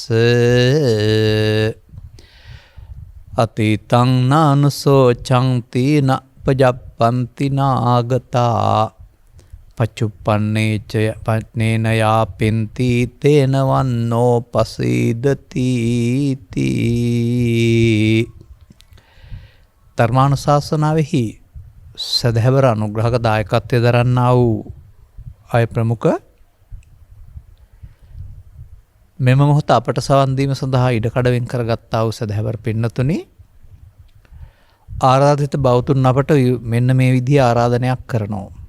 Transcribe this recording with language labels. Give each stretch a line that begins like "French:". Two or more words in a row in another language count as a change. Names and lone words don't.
Pali: අතීතං නානුසෝ චංති න පජප්පන්ති නාගතා පච්චුප්පන්නේච පන්නේන යාපෙන්ති තේන වන්නෝ පසීදති
Sinhala: ධර්මානුශාසනාවෙහි සදහැවර අනුග්‍රහක දායකත්වය දරන්නා වූ අය ප්‍රමුඛ මෙම මොහොත අපට සවන් දීම සඳහා ඉඩකඩ වෙන් කරගත්තා වූ සදහැවර පින්නතුනි, ආරාධිත බෞතුන් අපට මෙන්න මේ විදිහේ ආරාධනයක් කරනවා.